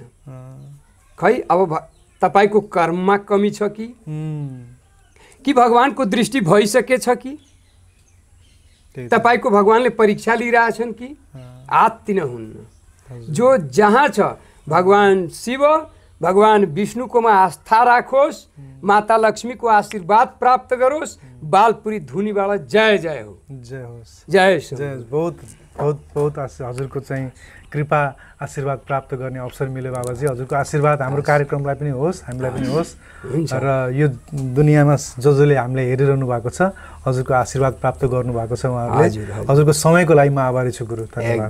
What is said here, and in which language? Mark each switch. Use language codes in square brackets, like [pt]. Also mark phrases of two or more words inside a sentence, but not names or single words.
[ne] खै अब तपाईको कर्ममा कमी छ कि भगवानको दृष्टि भइसकेछ कि तपाईको भगवानले परीक्षा लिइरहेछन् कि? आत्तिन हुन्न। जो जहाँ छ भगवान शिव भगवान विष्णुकोमा आस्था राखोस्, माता लक्ष्मीको आशीर्वाद प्राप्त गरोस्। बालपुरी धुनीबाट जय जय हो। जय होस्, जय जय। [hi] बहुत बहुत बहुत [ne] हजुरको चाहिँ कृपा आशीर्वाद प्राप्त गर्ने अवसर मिल्यो बाबाजी। हजुरको आशीर्वाद हाम्रो कार्यक्रमलाई पनि होस्, हामीलाई पनि होस्, र यो दुनियाँमा जसले हामीलाई हेरिरहनु भएको छ हजुरको आशीर्वाद प्राप्त गर्नुभएको छ उहाँहरूले। हजुरको समयको लागि म आभारी छु गुरु। धन्यवाद।